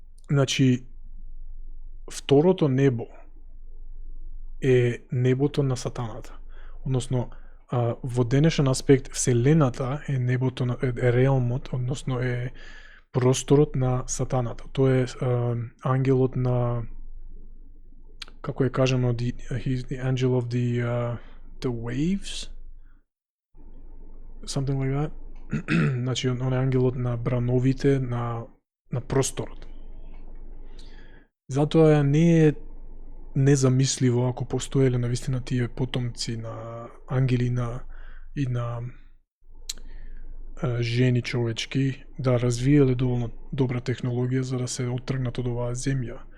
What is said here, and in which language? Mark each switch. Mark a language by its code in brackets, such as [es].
[mk] Значи, второто небо е небото на сатаната. Односно, во денешен аспект, Вселената е небото, е реалмот, односно е просторот на сатаната. Тој е ангелот на, како е кажано, [en] he's the angel of the waves, something like that. [mk] Значи, он е ангелот на брановите, на просторот. Затоа не е незамисливо ако постоеле навистина тие потомци на ангели и на жени човечки да развиеле доволно добра технологија за да се оттргнат од оваа земја.